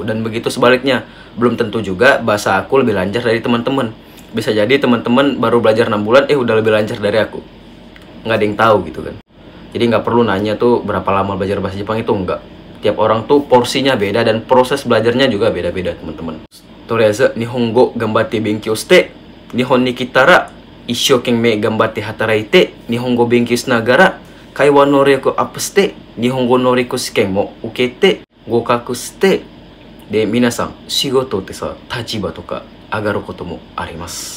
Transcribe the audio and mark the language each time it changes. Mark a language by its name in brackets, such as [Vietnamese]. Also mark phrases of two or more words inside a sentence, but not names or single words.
[Indonesian] Dan begitu sebaliknya, belum tentu juga bahasa aku lebih lancar dari teman-teman. Bisa jadi teman-teman baru belajar 6 bulan, udah lebih lancar dari aku. Nggak ada yang tahu gitu kan. Jadi nggak perlu nanya tuh berapa lama belajar bahasa Jepang, itu enggak. Tiap orang tuh porsinya beda dan proses belajarnya juga beda-beda, teman-teman. Toriazu, [Japanese] 日本語頑張って勉強して、日本に来たら、一生懸命頑張って働いて、日本語勉強しながら、会話の力アップして、日本語の陸試験も受けて、合格して、で皆さん、仕事ってさ、立場とか上がることもあります。